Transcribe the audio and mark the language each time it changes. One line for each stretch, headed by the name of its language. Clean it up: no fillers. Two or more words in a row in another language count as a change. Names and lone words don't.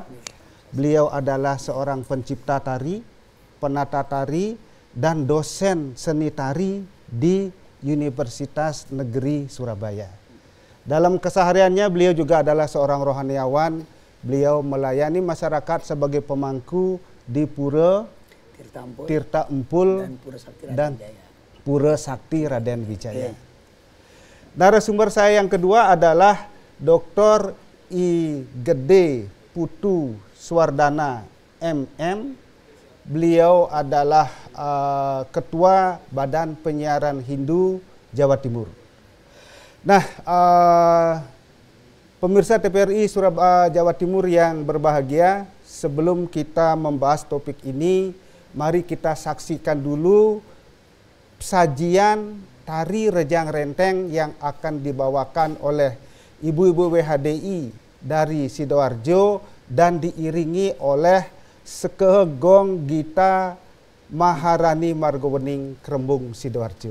Indonesian: Beliau adalah seorang pencipta tari, penata tari, dan dosen seni tari di Universitas Negeri Surabaya. Dalam kesehariannya beliau juga adalah seorang rohaniawan. Beliau melayani masyarakat sebagai pemangku di Pura Tirta Empul dan Pura Sakti Raden Wijaya. Narasumber saya yang kedua adalah Dr. I Gede Putu Swardana MM. Beliau adalah Ketua Badan Penyiaran Hindu Jawa Timur. Nah, pemirsa TPRI Surabaya Jawa Timur yang berbahagia, sebelum kita membahas topik ini, mari kita saksikan dulu sajian tari Rejang Renteng yang akan dibawakan oleh ibu-ibu WHDI dari Sidoarjo dan diiringi oleh Sekegong Gita Maharani Margowening Krembung Sidoarjo.